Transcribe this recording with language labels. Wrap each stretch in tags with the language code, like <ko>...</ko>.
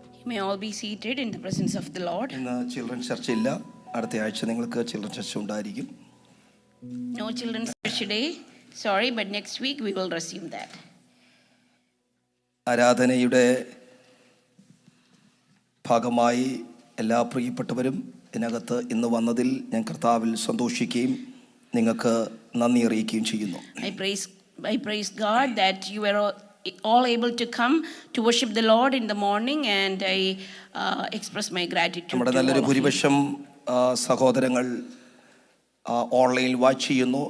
<en>May all be seated in the presence of the Lord.</en> <ml>ഇന്ന് children ചർച്ച ഇല്ല. അടുത്ത ആഴ്ച നിങ്ങൾക്ക് ചിൽഡ്രൻ ചർച്ച ഉണ്ടായിരിക്കും.</ml> <en>No children's church today. Sorry, but next week we will resume that.</en> <ml>ആരാധനയുടെ ഭാഗമായി എല്ലാ പ്രിയപ്പെട്ടവരും ഇതിനകത്ത് ഇന്ന് വന്നതിൽ ഞാൻ കർത്താവിൽ സന്തോഷിക്കുകയും നിങ്ങൾക്ക് നന്ദി അറിയിക്കുകയും ചെയ്യുന്നു.</ml> <en>I praise God that you were all able to come to worship the Lord in the morning, and I express my gratitude.</en> <ml>നമ്മുടെ നല്ലൊരു ഭൂരിപക്ഷം സഹോദരങ്ങൾ ഓൺലൈനിൽ വാച്ച് ചെയ്യുന്നു.</ml>